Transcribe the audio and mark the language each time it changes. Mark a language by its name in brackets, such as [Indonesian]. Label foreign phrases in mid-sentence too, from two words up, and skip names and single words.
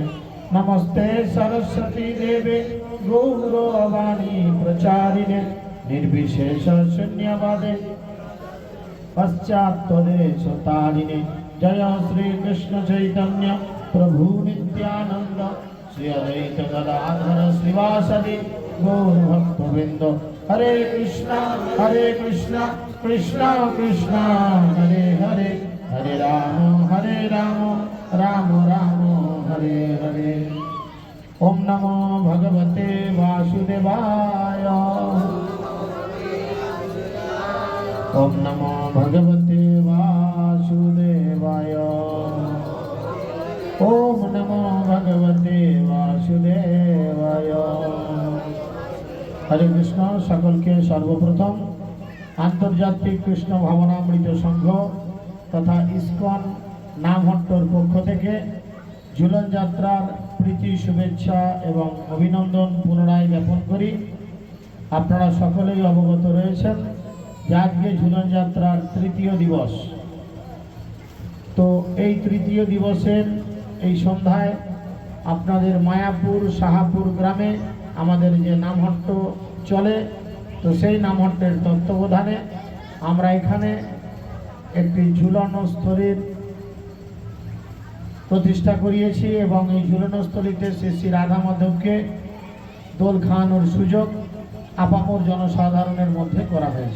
[Sanskrit] नमस्ते सरस्वती देवे गौरवाणी प्रचारिणे निर्विशेष शून्यवादे पश्चात्तदेशतारिणे। जय श्री कृष्ण चैतन्य प्रभु नित्यानंद श्री अद्वैत गदाधर श्रीवासदि गौर भक्तवृंद। हरे कृष्णा कृष्णा कृष्णा हरे हरे, हरे राम राम राम हरे हरे। ओम नमो भगवते वासुदेवाय। ओम नमो भगवते वासुदेवाय। ओम नमो भगवते वासुदेवाय। [Bangla] হরে কৃষ্ণ। সকল কে সর্বপ্রথম আন্তর্জাতিক কৃষ্ণ ভাবনামৃত সংঘ তথা ইসকন নামহট্টের পক্ষ থেকে झूलन যাত্রার প্রীতি শুভেচ্ছা এবং অভিনন্দন পুনরায় জ্ঞাপন করি। আপনারা সকলেই অবগত রয়েছেন যে আজকে ঝুলন যাত্রার তৃতীয় দিবস। তো এই তৃতীয় দিবসের এই সন্ধ্যায় আপনাদের মায়াপুর শাহাপুর গ্রামে আমাদের যে নামহট্ট চলে, তো সেই নামহট্টের তত্ত্বাবধানে আমরা এখানে একটি ঝুলনস্থলীর প্রতিষ্ঠা করিয়েছি এবং এই ঝুলনস্থলীতে শ্রী শ্রী রাধা মাধবকে দোল খাওয়ানোর সুযোগ আপামর জনসাধারণের মধ্যে করা হয়েছে।